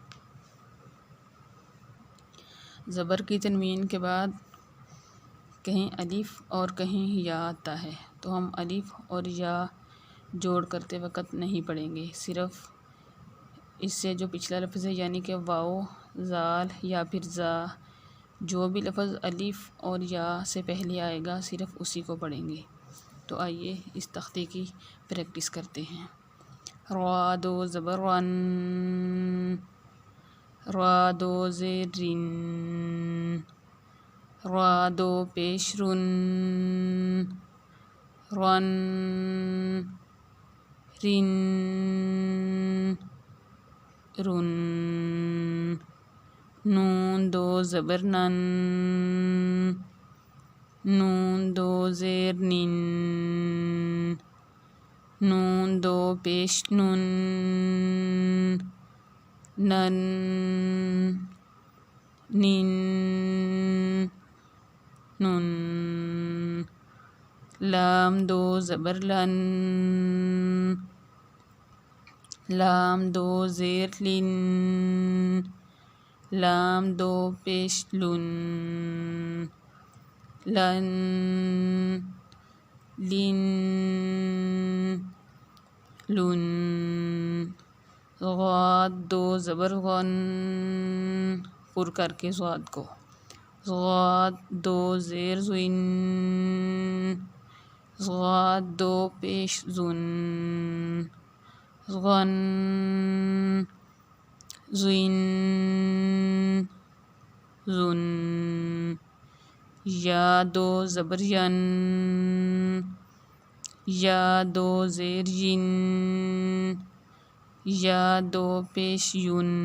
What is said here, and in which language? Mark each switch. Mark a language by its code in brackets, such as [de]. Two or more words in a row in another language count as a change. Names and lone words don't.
[ur] زبر کی تنوین کے بعد کہیں الف اور کہیں یا آتا ہے تو ہم الف اور یا جوڑ کرتے وقت نہیں پڑھیں گے، صرف اس سے جو پچھلا لفظ ہے یعنی کہ واو، زال یا پھر زا، جو بھی لفظ الف اور یا سے پہلے آئے گا صرف اسی کو پڑھیں گے۔ تو آئیے اس تختی کی پریکٹس کرتے ہیں۔ را دو زبر رن، را دو زیر رن، را دو پیش رن، رن، رن، رن، نون دو زبر نن، نون دو زیر نن، نون دو پیش نن، نن، نن، نن، لام دو زبر لن، لام دو زیر لن، لام دو پیش لن، لن، لن، لن، غاد دو زبر غن، پر کر کے غاد کو، غاد دو زیر زن، غاد دو پیش زن، غن، زن، زن، یا دو زبر ین، یا دو زیر ین، یا دو پیش یون،